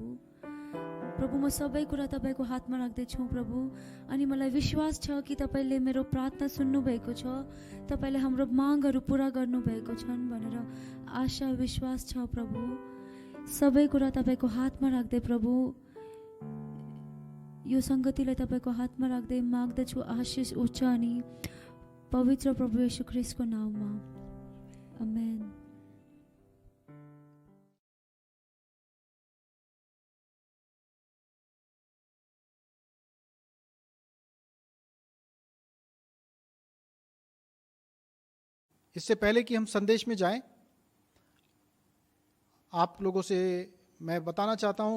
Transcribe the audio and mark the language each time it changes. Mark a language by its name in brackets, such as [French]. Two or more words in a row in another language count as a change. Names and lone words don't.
[Nepali] प्रभु म सबै कुरा तपाईँको हातमा राख्दैछु प्रभु, अनि मलाई विश्वास छ कि तपाईँले मेरो प्रार्थना सुन्नुभएको छ, तपाईँले हाम्रो मागहरू पुरा गर्नुभएको छन् भनेर आशा विश्वास छ प्रभु। सबै कुरा तपाईँको हातमा राख्दै प्रभु, यो सङ्गतिलाई तपाईँको हातमा राख्दै माग्दछु आशिष उच्च अनि पवित्र प्रभु येशू ख्रीष्टको नाममा, आमेन। [Hindi] इससे पहले कि हम संदेश में जाएं, आप लोगों से मैं बताना चाहता हूं